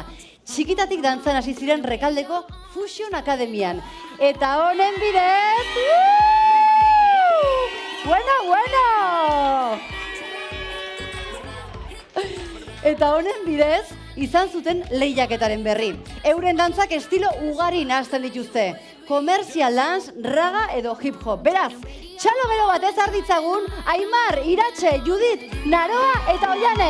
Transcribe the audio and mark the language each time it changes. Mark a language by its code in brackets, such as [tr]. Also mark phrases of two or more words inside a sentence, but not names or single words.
[eu] Txikitatik dantzan hasi ziren Rekaldeko Fusion Akademian. Eta honen bidez... Bueno! Eta honen bidez, izan zuten lehiaketaren berri. Euren dantzak estilo ugari nahazten dituzte. [en] Commercial dance, raga edo hip hop. [eu] Beraz, txalo gero batez arditzagun, Aimar, Iratxe, Judit, Naroa eta Oiane.